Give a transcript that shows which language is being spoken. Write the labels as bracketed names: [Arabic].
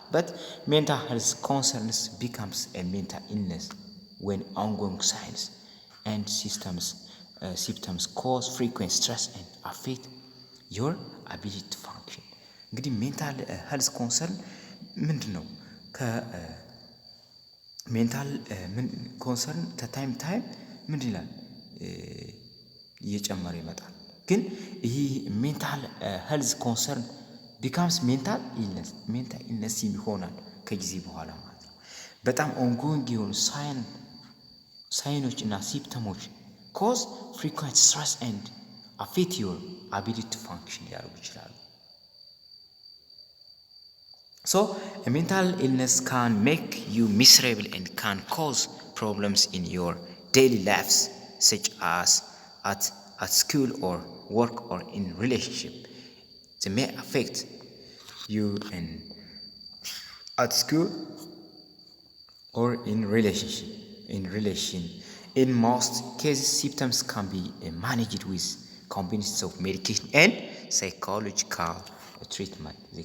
[English] But mental health concerns becomes a mental illness when ongoing signs and symptoms cause frequent stress and affect your ability to function. [Amharic] እንግዲህ ሜንታል ሄልዝ ኮንሰርን ምንድን ነው? ሜንታል ኮንሰርን ከታይም ምንድን ይላል እየጨመረ ይመጣል። ግን ይህ ሜንታል ሄልዝ ኮንሰርን ቢካምስ ሜንታል ኢልነስ ይሆናል ከጊዜ በኋላ ማለት ነው። በጣም ኦንጎይንግ የሆኑ ሳይኖች እና ሲምፕተሞች ኮዝ ፍሪኩዌንት ስትረስ ኤንድ አፌክት ዮር አቢሊቲ ቱ ፋንክሽን ሊያደርጉ ይችላሉ። [English] So a mental illness can make you miserable and can cause problems in your daily lives, such as at school or work or in relationship. They may affect you at school or in relation. In most cases, symptoms can be managed with combinations of medication and psychological treatment.